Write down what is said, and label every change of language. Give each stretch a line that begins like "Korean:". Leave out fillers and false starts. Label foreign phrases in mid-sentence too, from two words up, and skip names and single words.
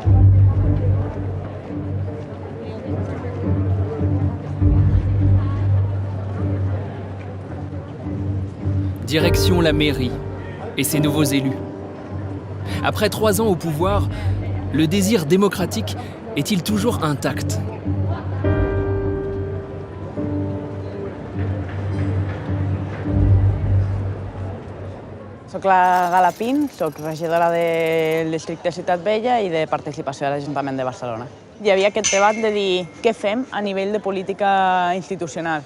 French: Direction la mairie et ses nouveaux élus. Après 3 ans au pouvoir, le désir démocratique est-il toujours intact ?
Catalan: Soc la Gala Pin, soc regidora del districte Ciutat Vella i de participació a l'Ajuntament de Barcelona. hi havia aquest debat de dir què fem a nivell de política institucional.